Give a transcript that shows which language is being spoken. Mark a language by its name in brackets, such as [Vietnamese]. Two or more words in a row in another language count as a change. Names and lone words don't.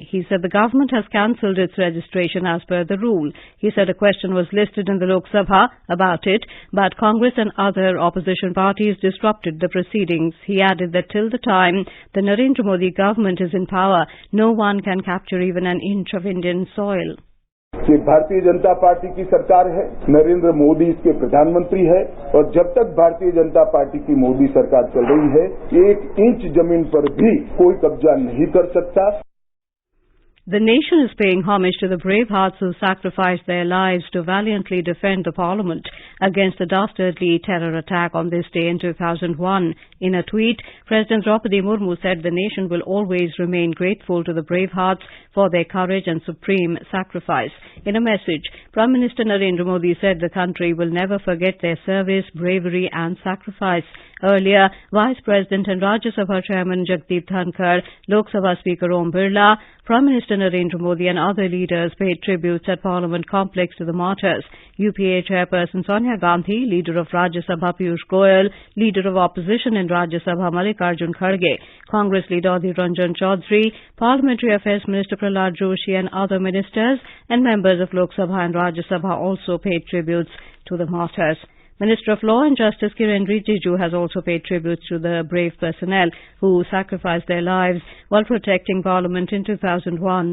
[English] He said the government has cancelled its registration as per the rule. He said a question was listed in the Lok Sabha about it, but Congress and other opposition parties disrupted the proceedings. He added that till the time the Narendra Modi government is in power, no one can capture even an inch of Indian soil. [Hindi] ये भारतीय जनता पार्टी की सरकार है, नरेंद्र मोदी इसके प्रधानमंत्री है और जब तक भारतीय जनता पार्टी की मोदी सरकार चल रही है, 1 इंच जमीन पर भी कोई कब्जा नहीं कर सकता। [English] The nation is paying homage to the brave hearts who sacrificed their lives to valiantly defend the Parliament against the dastardly terror attack on this day in 2001. In a tweet, President Draupadi Murmu said the nation will always remain grateful to the brave hearts for their courage and supreme sacrifice. In a message, Prime Minister Narendra Modi said the country will never forget their service, bravery and sacrifice. Earlier, Vice President and Rajya Sabha Chairman Jagdeep Dhankar, Lok Sabha Speaker Om Birla, Prime Minister Narendra Modi and other leaders paid tributes at Parliament complex to the martyrs. UPA Chairperson Sonia Gandhi, Leader of Rajya Sabha Piyush Goyal, Leader of Opposition in Rajya Sabha Mallikarjun Kharge, Congress Leader Adhir Ranjan Chaudhary, Parliamentary Affairs Minister Prahlad Joshi and other ministers and members of Lok Sabha and Rajya Sabha also paid tributes to the martyrs. Minister of Law and Justice Kiren Rijiju has also paid tributes to the brave personnel who sacrificed their lives while protecting Parliament in 2001.